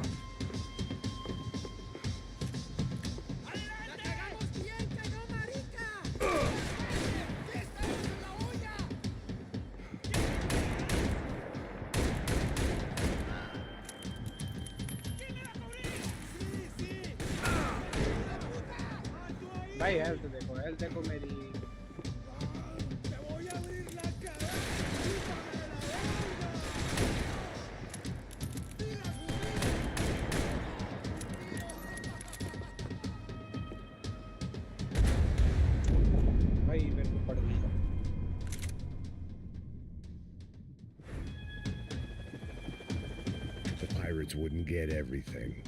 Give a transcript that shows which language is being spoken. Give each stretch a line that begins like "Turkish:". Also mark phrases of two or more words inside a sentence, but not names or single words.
Spanish: ¡La cagamos bien, que no, marica! ¡Sí, estamos en la olla! ¿Quién me va a cubrir? ¡Sí, sí! ¡Hijo de puta! ¡Ah, tú ahí!
Hindi: भाई हेल्थ देखो,
Spanish: Suelte comedy. ¡Te voy a abrir la cabeza! ¡Chúpame la verga! ¡Diga Ay, me perdí.
English: The pirates wouldn't get everything.